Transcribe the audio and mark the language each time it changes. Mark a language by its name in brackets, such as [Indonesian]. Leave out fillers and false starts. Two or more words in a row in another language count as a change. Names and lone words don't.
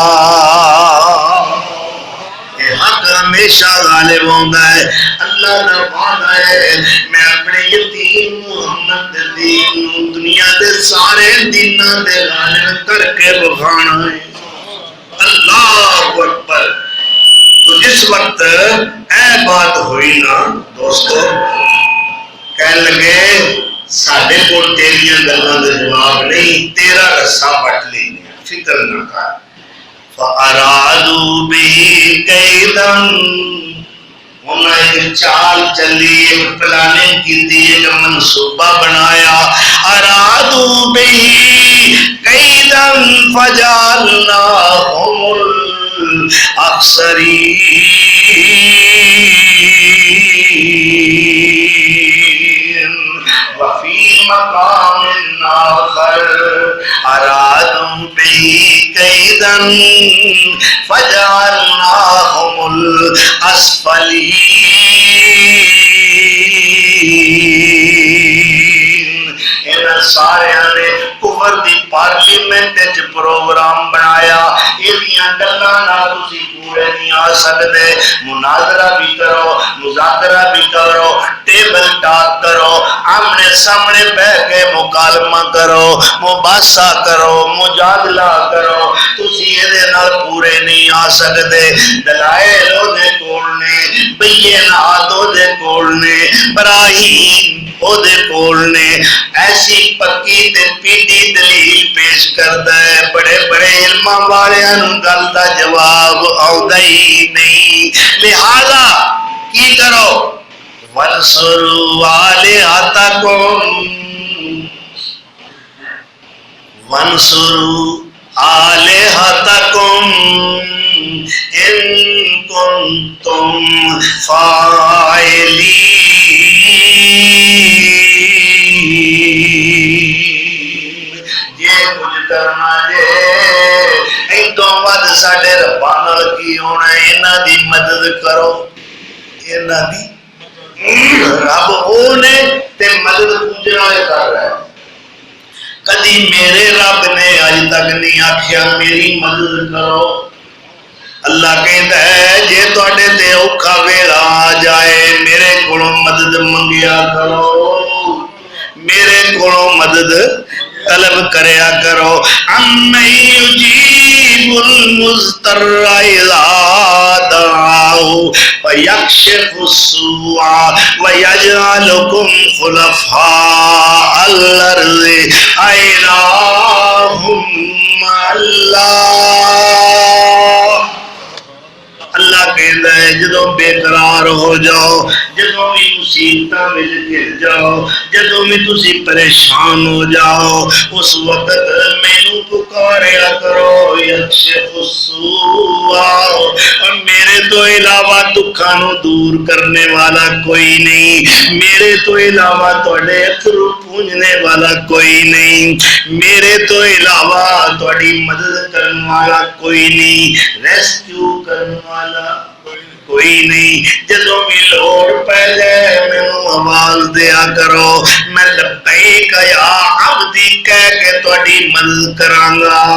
[Urdu] حق ہمیشہ غالب ہوتا ہے، اللہ کا وعدہ ہے [Punjabi] میں اپنے یتیم محمد دین دنیا دے سارے دیناں دے غالب کر کے بخانا ہے۔ [Arabic] اللہ اکبر۔ [Punjabi] تو جس وقت اے بات ہوئی نا دوستو، کہنے لگے ساڈے کول تیریاں گلاں دے جواب نہیں، تیرا رسا پٹ لینے، فکر نہ کر۔ [Arabic] فَأَرَادُوا بِهِ كَيْدًا، [Urdu] انہوں نے چال چلی، ایک پلاننگ کی دی، ایک منصوبہ بنایا۔ [Arabic] أَرَادُوا بِهِ كَيْدًا فَجَعَلْنَاهُمُ الْأَخْسَرِينَ۔ وفي مقام آخر أرادوا به كيدا فجعلناهم الأسفلين۔ [Punjabi] ان سارے نے کفر دی پارلیمنٹ وچ پروگرام بنایا، ایہدیاں گلاں نال تسی پورے نہیں آ سکدے، مناظرہ بھی کرو، مذاکرہ بھی کرو، ٹیبل ٹاک کرو، آمنے سامنے بیٹھ کے مکالمہ کرو، مباحثہ کرو، مجادلہ کرو، تسی ایدے نال پورے نہیں آ سکدے۔ دلائل او دے کول نے، بینات او دے کول نے، براہین او دے کول نے، ایسی پکی تے پیٹی دلیل پیش کردا ہے، بڑے بڑے علماء والیاں نوں گل دا جواب آؤندا ہی نہیں۔ لہذا کی کرو؟ [Arabic] وَانصُرُوا آلِهَتَكُمْ وَانصُرُوا آلِهَتَكُمْ إِن كُنتُمْ فَاعِلِينَ۔ [Punjabi] یہ کچھ کرنا جے ایدوں ود ساڈے رباں نال کی ہونا ہے، انہاں دی مدد کرو انہاں دی رب او نے تے مدد پوجنا کر رہا ہے کدی میرے رب نے اج تک نہیں آکھیا میری مدد کرو [Urdu] اللہ کہتا [Punjabi] ہے جے تواڈے تے اوکھا ویلا آ جائے میرے کولوں مدد منگیا کرو میرے کولوں مدد طلب کریا کرو [Arabic] اَمَّن يُجِيبُ الْمُضْطَرَّ إِذَا دَعَاهُ وَيَكْشِفُ السُّوءَ وَيَجْعَلُكُمْ خُلَفَاءَ الْأَرْضِ أَإِلَٰهٌ مَّعَ [Punjabi] اللَّهِ [Urdu] اللہ کہتا ہے [Punjabi] جدوں بے قرار ہو جاؤ جدوں بھی مصیبتاں وچ گر جاؤ جدوں بھی تسی پریشان ہو جاؤ اس وقت مینوں پکاریا کرو [Arabic] یکشف السوء [Punjabi] اور میرے تو علاوہ دکھاں نو دور کرنے والا کوئی نہیں میرے تو علاوہ تواڈے اتھرو پونجنے والا کوئی نہیں میرے تو علاوہ تواڈی مدد کرنے والا کوئی نہیں ریسکیو کرنے والا کوئی نہیں جدوں بھی لوڑ پہ جائے مینوں آواز دیا کرو میں [Arabic] لبیک یا عبدی [Punjabi] کہہ کے تواڈی مدد کراں گا